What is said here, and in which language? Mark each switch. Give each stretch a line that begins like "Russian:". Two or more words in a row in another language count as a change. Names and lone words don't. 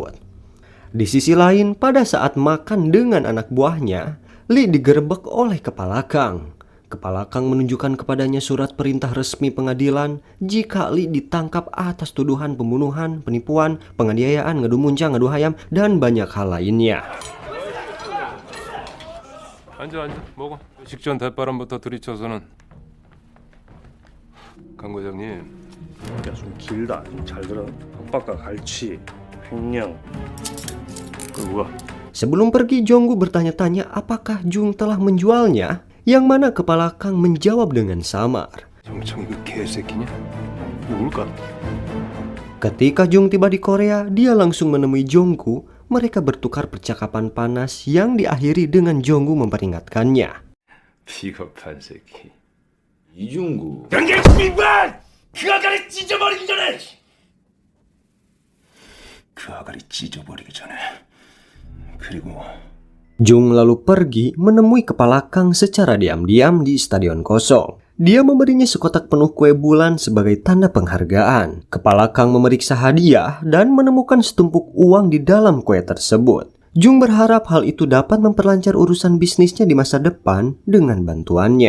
Indonesian: Di sisi lain, pada saat makan dengan anak buahnya, Lee digerebek oleh Kepala Kang. Kepala Kang menunjukkan kepadanya surat perintah resmi pengadilan jika Lee ditangkap atas tuduhan pembunuhan, penipuan, penganiayaan,
Sundanese: ngadu muncang, ngadu hayam,
Indonesian: dan banyak hal lainnya.
Korean: 앉아 먹어. 식전 대바람부터 들이쳐서는 강 과장님. 야, 좀 길다. 좀 잘 들어. 협박과 갈취, 횡령. 그리고
Indonesian: Sebelum pergi, Jong-gu bertanya-tanya apakah Jung telah menjualnya, yang mana Kepala Kang menjawab dengan samar.
Korean: 정청 그 개새끼냐? 누굴까?
Indonesian: Ketika Jung tiba di Korea, dia langsung menemui Jong-gu. Mereka bertukar percakapan panas yang diakhiri dengan Jong-gu memperingatkannya.
Korean: 비겁한 새끼. 이중구. 경계 씨발! 그 아가리 찢어버리기 전에! 그 아가리 찢어버리기 전에. 그리고
Indonesian: Jung lalu pergi menemui Kepala Kang secara diam-diam di stadion kosong. Dia memberinya sekotak penuh kue bulan sebagai tanda penghargaan. Kepala Kang memeriksa hadiah dan menemukan setumpuk uang di dalam kue tersebut. Jung berharap hal itu dapat memperlancar urusan bisnisnya di masa depan dengan bantuannya.